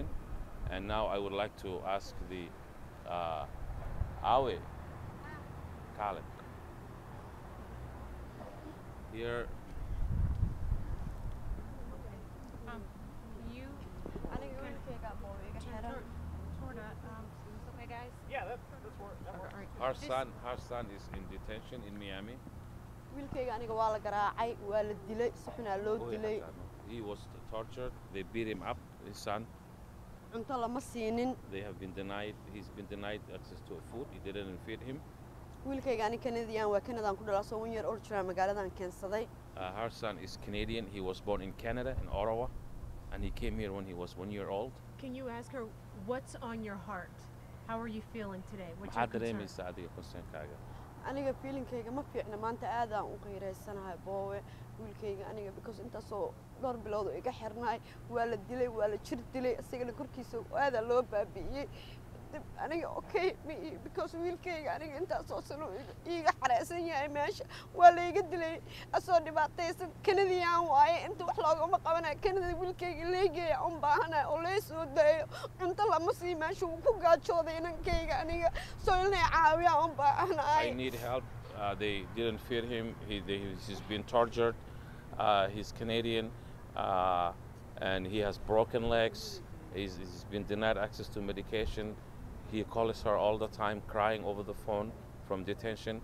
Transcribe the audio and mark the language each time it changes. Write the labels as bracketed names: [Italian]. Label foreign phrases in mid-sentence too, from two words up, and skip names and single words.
[English] And now I would like to ask the Awe Khaled here. You okay, guys? Yeah, that's work. That works. Her son is in detention in Miami. [Somali] wiilkayga aniga waa la garaacay, waa la dilay, si xun loo dilay. [English] He was tortured. They beat him up. His son. [Somali] Cunto lama siinin. [English] They have been denied. He's been denied access to food. He didn't feed him. [Somali] wiilkayga aniga Canadian waa Canadaan ku dhalay, soo [English] 1 year old [Somali] jira magaaladan keensaday. [English] Her son is Canadian. He was born in Canada, in Ottawa, and he came here when he was 1 year old. Can you ask her what's on your heart? How are you feeling today? What's your concern? [Somali] aniga feelingkayga ma fiicna maanta aad aan u qeereysanahay boowe wiilkayga aniga because intaasoo dhowr bilood oo iga xirnaay waa la dilay, waa la jir dilay, asagana korkiisa aad loo baabi'iyay. aniga okay because wiilkayga aniga intaasoo sano iga xareysan yahay meesha waa la iga dilay asoo dhibaataysan. Canadian waaye inta wax loogama qabanayo. Canada wiilkayga leegeeya u baahanay oo la soo dayo cunto lama sii meesha uu ku gaajooday inankayga aniga soo inay caawiyaan u baahanay. [English] I need help. They didn't feed him. He's been tortured. He's Canadian, and he has broken legs. He's been denied access to medication. He calls her all the time, crying over the phone from detention.